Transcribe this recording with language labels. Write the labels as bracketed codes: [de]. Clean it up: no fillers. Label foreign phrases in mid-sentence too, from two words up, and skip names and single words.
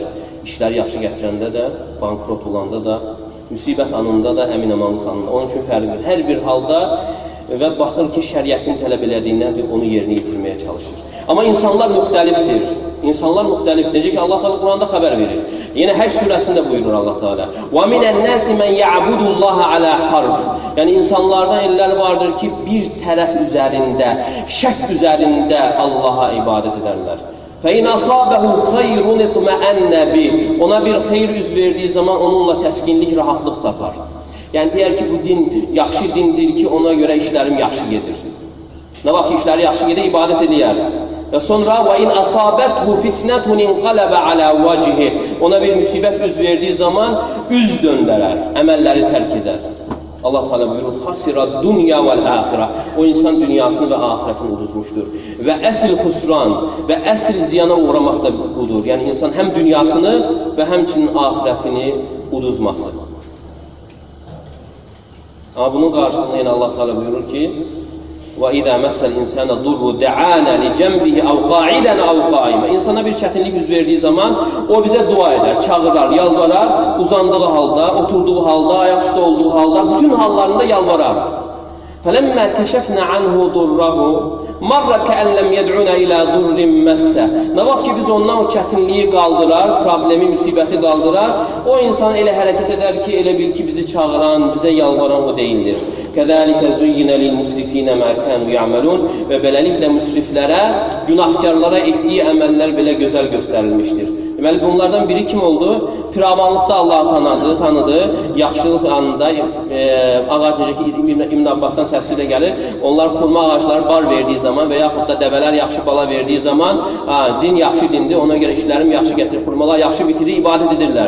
[az] İşləri yaxşı gətirəndə də, bankrot olanda da, müsibət anında da, əmin-amanlıq anında. Onun üçün fərqdir. Hər bir halda və baxır ki, şəriətin tələb elədiyindən onu yerinə yetirməyə çalışır. Amma insanlar müxtəlifdir. İnsanlar müxtəlifdir. Necə ki, Allah Teala Quranda xəbər verir. Yenə Həcc surəsində buyurur Allah Teala. [ar] وَمِنَ النَّاسِ مَنْ يَعْبُدُ اللّٰهَ عَلَى حَرْفٍ. [az] Yəni, insanlardan ellər vardır ki, bir tərəf üzərində, şək üzərində Allaha ibadət edərlər. [ar] فَاِنْ أَصَابَهُ خَيْرٌ اِطْمَأَنَّ بِهِ. [az] Ona bir xeyr üz verdiyi zaman onunla təskinlik, rahatlıq tapar. Yəni, deyər ki, bu din yaxşı dindir ki, ona görə işlərim yaxşı gedir. Nə vaxt işləri yaxşı gedir, ibadət edər. Və sonra [ar] وَاِنْ أَصَابَتْهُ فِتْنَةٌ اِنْقَلَبَ عَلَى وَجْهِ. [az] Ona bir müsibət üz verdiyi zaman üz döndərər, əməlləri tərk edər. Allah Teala buyurur, [ar] خَسِرَ الدُّنْيَا وَالْآخِرَةِ. [az] O insan dünyasını və ahirətini uduzmuşdur. Və əsl xusran və əsl ziyana uğramaq da budur. Yəni, insan həm dünyasını və həmçinin ahirətini uduzması. Amma bunun qarşılığında yenə Allah Teala buyurur ki, [ar] وَاِذَا مَسَّ الْاِنْسَانَ ضُرُّ دَعَانَ لِجَنْبِهِ اَوْ قَاعِدًا اَوْ قَائِمًا. [az] İnsana bir çətinlik üz verdiyi zaman o bize dua eder, çağırar, yalvarar, uzandığı halda, oturduğu halda, ayaküstü olduğu halda, bütün hallarında yalvarar. [ar] فَلَمَّا كَشَفْنَا عَنْهُ ضُرَّهُ مَرَّ كَأَنْ لَمْ يَدْعُنَا إِلَى ضُرٍّ مَسَّ. [az] Nə vaxt ki biz ondan o çətinliyi qaldırar, problemi, müsibəti qaldırar, o insan elə hərəkət edər ki, elə bil ki bizi çağıran, bizə yalvaran o deyildir. [ar] كَذَٰلِكَ زُيِّنَ لِلْمُسْرِفِينَ مَا كَانُوا يَعْمَلُونَ. [az] Və beləliklə müsriflərə, günahkarlara etdiyi əməllər belə gözəl göstərilmişdir. Deməli, bunlardan biri kim oldu? Firavanlıqda Allah'ı tanıdı, yaxşılıq anında, ağac necə ki İbn Abbasdan təfsirdə gəlir, onlar xurma ağacları bar verdiyi zaman və yaxud da dəvələr yaxşı bala verdiyi zaman, din yaxşı dindir, ona görə işlərim yaxşı gətirir, xurmalar yaxşı bitirir, ibadət edirlər.